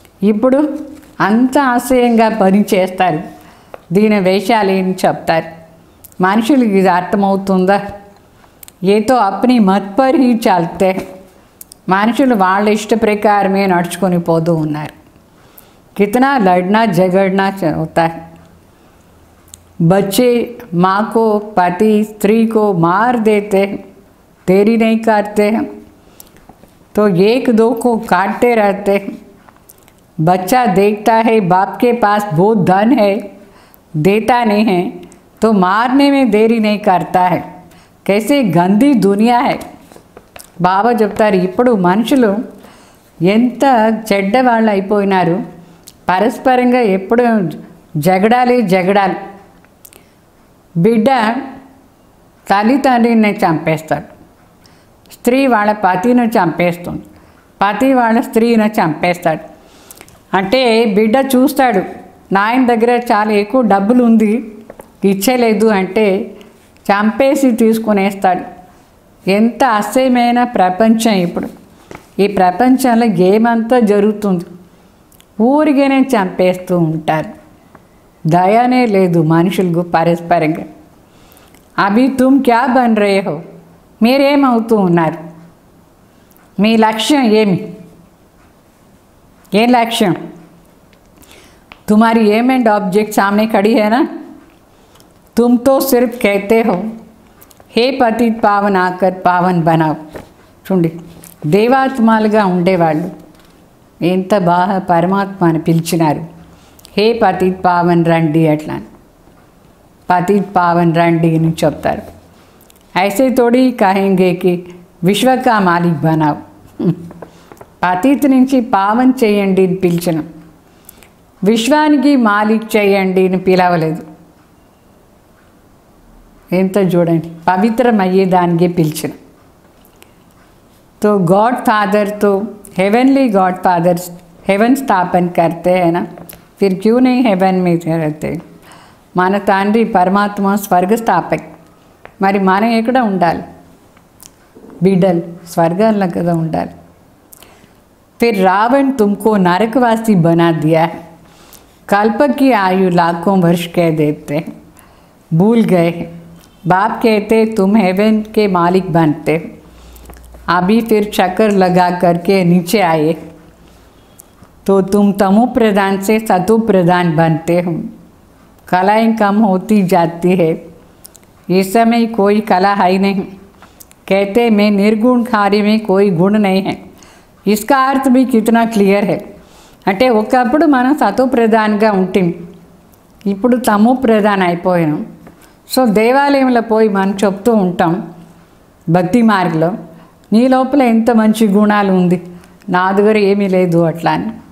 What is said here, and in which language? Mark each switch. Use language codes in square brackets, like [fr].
[te] ఇప్పుడు అంత ఆశయంగా పని చేస్తారు, దీని వేషాలు ఏమి చెప్తారు. మనుషులకి ఇది అర్థమవుతుందా? [hi] ఏతో అప్ని మత్ పర్ హీ చల్తే, [te] మనుషులు వాళ్ళ ఇష్ట ప్రకారమే నడుచుకొని పోతూ ఉన్నారు. [hi] कितना लड़ना झगड़ना होता है. बच्चे माँ को पति स्त्री को मार देते हैं, देरी नहीं करते हैं तो एक दो को काटते रहते हैं. बच्चा देखता है बाप के पास बहुत धन है, देता नहीं है तो मारने में देरी नहीं करता है. कैसे गंदी दुनिया है. [te] బాబా చెప్తారు ఇప్పుడు మనుషులు ఎంత చెడ్డవాళ్ళు అయిపోయినారు. పరస్పరంగా ఎప్పుడు జగడాలి. బిడ్డ తల్లిదండ్రిని చంపేస్తాడు, స్త్రీ వాళ్ళ పతిని చంపేస్తుంది, పతి వాళ్ళ స్త్రీని చంపేస్తాడు. అంటే బిడ్డ చూస్తాడు నాయన దగ్గర చాలా ఎక్కువ డబ్బులు ఉంది ఇచ్చేలేదు అంటే చంపేసి తీసుకునేస్తాడు. ఎంత అసహ్యమైన ప్రపంచం ఇప్పుడు. ఈ ప్రపంచంలో ఏమంతా జరుగుతుంది, ఊరిగానే చంపేస్తూ ఉంటారు. దయనే లేదు మనుషులకు పరస్పరంగా. [hi] అభి తుమ్ క్యా బన్ రే హో, [te] మీరేమవుతూ ఉన్నారు, మీ లక్ష్యం ఏమి, ఏ లక్ష్యం? [hi] तुम्हारी एम एंड ऑब्जेक्ट सामने खड़ी है ना. तुम तो सिर्फ कहते हो हे पतित पावन आकर पावन बनाओ. [te] చూడండి దేవాత్మాలుగా ఉండేవాళ్ళు ఎంత బాగా పరమాత్మని పిలిచినారు. హే పతిత్ పావన్ రండి అట్లా పతిత్ పావన్ రండి అని చెప్తారు. [hi] ऐसे थोड़ी कहेंगे कि విశ్వ కా మాలిక్ బనావ్. [te] పతిత్ నుంచి పావన్ చేయండి అని పిలిచిన, విశ్వానికి మాలిక్ చేయండి అని పిలవలేదు. ఎంత చూడండి పవిత్రమయ్యేదానికి పిలిచిన. [hi] तो गॉड फादर तो हेवनली गॉड फादर हेवन स्थापन करते हैं ना, फिर क्यों नहीं हेवन में रहते. [te] మన తండ్రి పరమాత్మ స్వర్గ స్థాపక్, మరి మనం ఎక్కడ ఉండాలి? బిడ్డలు స్వర్గంలో కదా ఉండాలి. [hi] फिर रावण तुमको नरकवासी बना दिया है, कल्प की आयु लाखों वर्ष कह देते हैं, भूल गए. बाप कहते तुम हेवन के मालिक बनते हो, अभी फिर चक्कर लगा करके नीचे आए तो तुम तमो प्रधान से सतो प्रधान बनते हो. कलाएं कम होती जाती है, इस समय कोई कला है नहीं. कहते मैं निर्गुण कार्य में कोई गुण नहीं है. इसका अर्थ भी कितना क्लियर है. [te] అంటే ఒకప్పుడు మనం సతో ప్రధాన్గా ఉంటాం, ఇప్పుడు తమో ప్రధాన్ అయిపోయాం. సో దేవాలయంలో పోయి మనం చెప్తూ ఉంటాం భక్తి మార్గంలో, నీ లోపల ఎంత మంచి గుణాలు ఉంది, నా దగ్గర ఏమీ లేదు అట్లా అని.